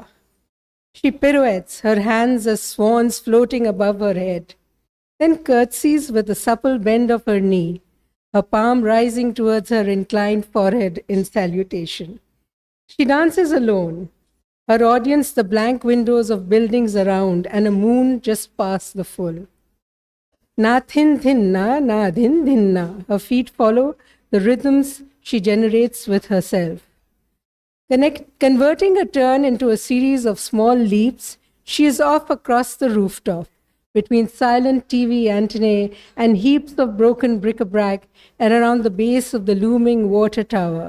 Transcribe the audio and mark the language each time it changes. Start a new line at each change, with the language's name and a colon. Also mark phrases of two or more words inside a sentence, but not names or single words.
English: She pirouettes, her hands as swans floating above her head, then curtsies with a supple bend of her knee, her palm rising towards her inclined forehead in salutation. She dances alone, her audience the blank windows of buildings around and a moon just past the full. Na thin thinna, na dhin dhinna. Her feet follow the rhythms she generates with herself. Converting a turn into a series of small leaps, she is off across the rooftop, between silent TV antennae and heaps of broken bric-a-brac and around the base of the looming water tower.